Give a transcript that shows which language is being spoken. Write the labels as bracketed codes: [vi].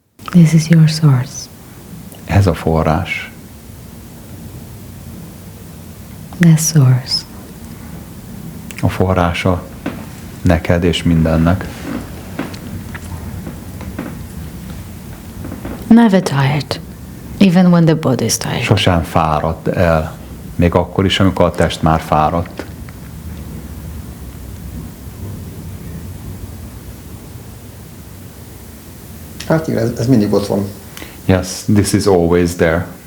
[en] This is your source. [hu] Ez a forrás. [en] The source. [hu] A forrása neked és mindennek. [en] Never tired, even when the body is tired. [hu] Sosem fáradt el, még akkor is, amikor a test már fáradt. Hát igen, ez mindig ott van. [en] Yes, this is always there.